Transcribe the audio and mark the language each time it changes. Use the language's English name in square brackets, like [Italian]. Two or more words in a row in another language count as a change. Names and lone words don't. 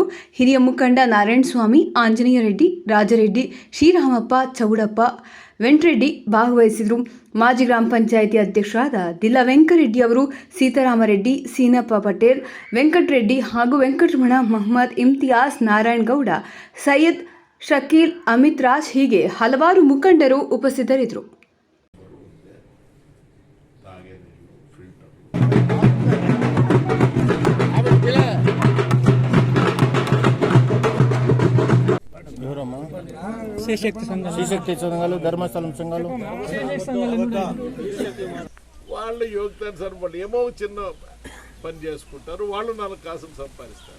[Kannada] ಹಿರಿಯ ಮುಖಂಡ ನಾರಾಯಣಸ್ವಾಮಿ, ಆಂಜನೇಯ ರೆಡ್ಡಿ, ರಾಜರೆಡ್ಡಿ, ಶ್ರೀರಾಮಪ್ಪ, ಚೌಡಪ್ಪ, ವೆಂಕಟರೆಡ್ಡಿ ಭಾಗವಹಿಸಿದರು. ಮಾಜಿ ಗ್ರಾಮ ಪಂಚಾಯಿತಿ ಅಧ್ಯಕ್ಷರಾದ ದಿಲ್ಲ ವೆಂಕಟರೆಡ್ಡಿ ಅವರು, ಸೀತಾರಾಮರೆಡ್ಡಿ, ಸೀನಪ್ಪ ಪಟೇಲ್, ವೆಂಕಟರೆಡ್ಡಿ ಹಾಗೂ ವೆಂಕಟರಮಣ, ಮಹಮ್ಮದ್ ಇಮ್ತಿಯಾಸ್, ನಾರಾಯಣಗೌಡ, ಸೈಯದ್, ಶಕೀಲ್, ಅಮಿತ್ ರಾಜ್ ಹೀಗೆ ಹಲವಾರು ಮುಖಂಡರು ಉಪಸ್ಥಿತರಿದ್ದರು. [Telugu] శ్రీశక్తి సంఘాలు, ధర్మస్థలం సంఘాలు వాళ్ళు యోగ్యతను సరిపడి ఏమో చిన్న పని చేసుకుంటారు, వాళ్ళు 4 కాసులు సంపాదిస్తారు.